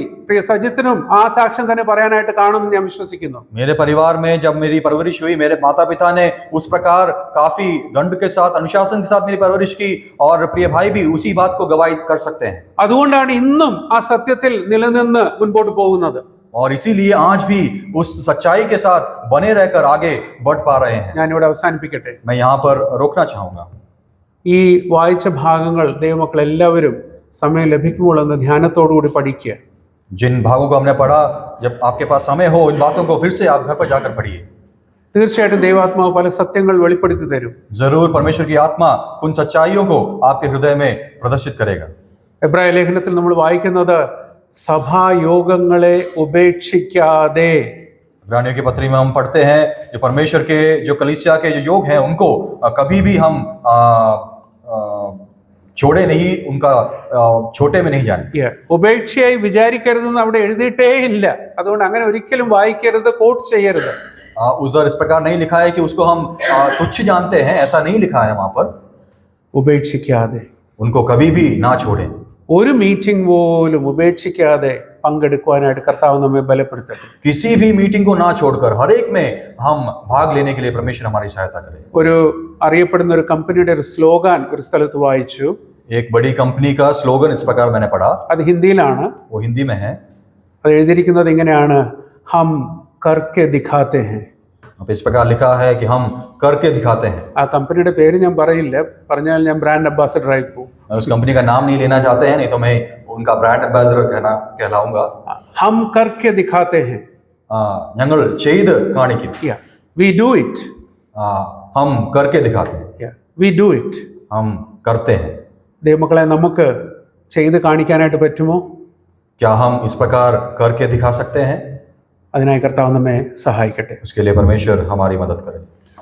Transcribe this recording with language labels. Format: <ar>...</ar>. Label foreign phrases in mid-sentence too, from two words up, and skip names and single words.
<ml>പ്രിയ സജിത്തിനും ആ സാക്ഷ്യം തന്നെ പറയാനായിട്ട് കാണുമെന്ന് ഞാൻ വിശ്വസിക്കുന്നു.</ml> <hi>मेरे परिवार में जब मेरी परवरिश हुई, मेरे माता पिता ने उस प्रकार काफी दंड के साथ, अनुशासन के साथ मेरी परवरिश की, और प्रिय भाई भी उसी बात को गवाही कर सकते हैं।</hi> <ml>അതുകൊണ്ടാണ് ഇന്നും ആ സത്യത്തിൽ നിലനിന്ന് മുൻപോട്ട് പോകുന്നത്.</ml> <hi>और इसीलिए आज भी उस सच्चाई के साथ बने रहकर आगे बढ़ पा रहे हैं।</hi> <ml>ഞാനിവിടെ അവസാനിപ്പിക്കട്ടെ.</ml> <hi>मैं यहाँ पर रोकना चाहूंगा।</hi> <ml>ഈ വായിച്ച ഭാഗങ്ങൾ ദൈവമക്കൾ എല്ലാവരും സമയം ലഭിക്കുമ്പോൾ എന്ന് ധ്യാനത്തോടുകൂടി പഠിക്കുക.</ml> <hi>जिन भागों को हमने पढ़ा, जब आपके पास समय हो, इन बातों को फिर से आप घर पर जाकर पढ़िए।</hi> <ml>തീർച്ചയായിട്ടും ദൈവാത്മാവ് പല സത്യങ്ങൾ വെളിപ്പെടുത്തി തരും.</ml> <hi>जरूर परमेश्वर की आत्मा उन सच्चाइयों को आपके हृदय में प्रदर्शित करेगा।</hi> <ml>എബ്രായ ലേഖനത്തിൽ നമ്മൾ വായിക്കുന്നത് സഭായോഗങ്ങളെ ഉപേക്ഷിക്കാതെ.</ml> <hi>इब्रानियों की पत्री में हम पढ़ते हैं जो परमेश्वर के, जो कलीसिया के जो योग हैं, उनको कभी भी हम छोड़े नहीं, उनका छोटे में नहीं जाने।</hi> <ml>ഉപേക്ഷയായി വിചാരിക്കരുതെന്ന് അവിടെ എഴുതിയിട്ടേ ഇല്ല. അതുകൊണ്ട് അങ്ങനെ ഒരിക്കലും വായിക്കരുത്, കോട്ട് ചെയ്യരുത്.</ml> <hi>उधर इस प्रकार नहीं लिखा है कि उसको हम तुच्छ जानते हैं, ऐसा नहीं लिखा है वहां पर।</hi> <ml>ഉപേക്ഷിക്കാതെ,</ml> <hi>उनको कभी भी ना छोड़ें।</hi> <ml>ഒരു മീറ്റിംഗ് പോലും ഉപേക്ഷിക്കാതെ പങ്കെടുക്കുവാനായിട്ട് കർത്താവ് നമ്മെ ബലപ്പെടുത്തട്ടെ.</ml> <hi>किसी भी मीटिंग को ना छोड़कर हर एक में हम भाग लेने के लिए परमेश्वर हमारी सहायता करे।</hi> <ml>ഒരു അറിയപ്പെടുന്ന ഒരു കമ്പനിയുടെ ഒരു സ്ലോഗാൻ ഒരു സ്ഥലത്ത് വായിച്ചു.</ml> <hi>एक बड़ी कंपनी का स्लोगन इस प्रकार मैंने पढ़ा,</hi> <ml>അത് ഹിന്ദിയിലാണ്.</ml> <hi>वो हिंदी में है।</hi> <ml>അത് എഴുതിയിരിക്കുന്നത് ഇങ്ങനെയാണ്:</ml> <hi>हम करके दिखाते हैं. अब इस प्रकार लिखा है कि हम करके दिखाते हैं। ആ കമ്പനിയുടെ പേര് ഞാൻ പറയില്ല, പറഞ്ഞാൽ ഞാൻ</hi> <en>brand ambassador</en> <hi>ആയി പോകും. उस कंपनी का नाम नहीं लेना चाहते हैं, नहीं तो मैं उनका</hi> <en>brand ambassador</en> <hi>कहलाऊंगा। हम करके दिखाते हैं.</hi> <ml>ഞങ്ങൾ ചെയ്ത് കാണിക്കും।</ml> <en>We do it.</en> <hi>हम करके दिखाते हैं।</hi> <en>We do it.</en> <hi>हम करते हैं।</hi> <ml>ദൈവമക്കളെ, നമുക്ക് ചെയ്ത് കാണിക്കാനായിട്ട് പറ്റുമോ?</ml> <hi>क्या हम इस प्रकार करके दिखा सकते हैं?</hi> <ml>അതിനായി കർത്താവ് നമ്മെ സഹായിക്കട്ടെ.</ml> <hi>उसके लिए परमेश्वर हमारी मदद करे।</hi>